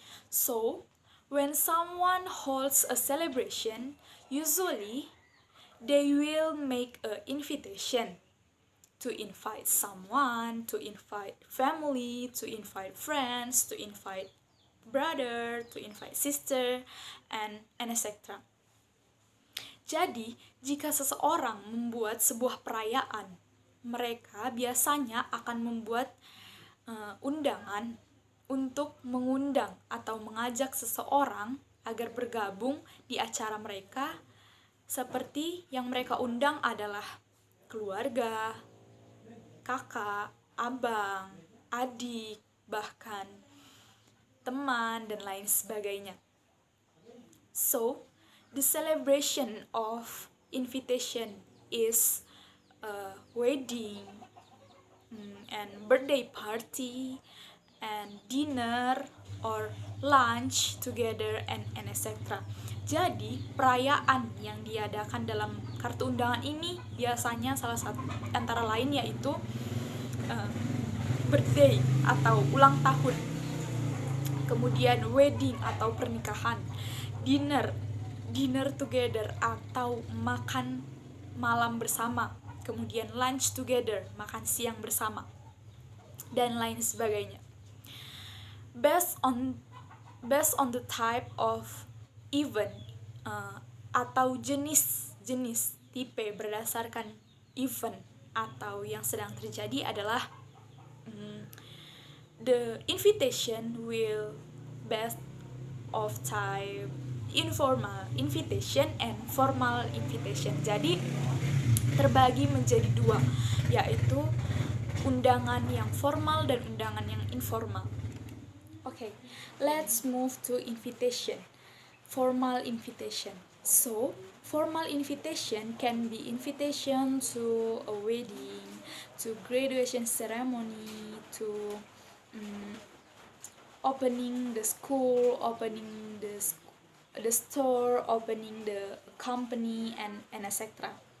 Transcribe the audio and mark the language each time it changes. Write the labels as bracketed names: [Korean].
[English] So, when someone holds a celebration, usually they will make an invitation to invite someone, to invite family, to invite friends, to invite brother, to invite sister, and etc. [Indonesian] Jadi, jika seseorang membuat sebuah perayaan, mereka biasanya akan membuat undangan untuk mengundang atau mengajak seseorang agar bergabung di acara mereka, seperti yang mereka undang adalah keluarga, kakak, abang, adik, bahkan teman, dan lain sebagainya. [English] So, the celebration of invitation is a wedding and birthday party and dinner or lunch together and etc. [Indonesian] Jadi, perayaan yang diadakan dalam kartu undangan ini biasanya salah satu antara lain yaitu birthday atau ulang tahun, kemudian wedding atau pernikahan, dinner together atau makan malam bersama, kemudian lunch together, makan siang bersama, dan lain sebagainya. [English] Based on the type of event [Indonesian] atau jenis tipe berdasarkan event atau yang sedang terjadi adalah [English] the invitation will based of type informal invitation and formal invitation. [Indonesian] Jadi terbagi menjadi dua, yaitu undangan yang formal dan undangan yang informal. [English] Okay, let's move to invitation. Formal invitation. So, formal invitation can be invitation to a wedding, to graduation ceremony, to opening the school, opening the store, opening the company, and etc.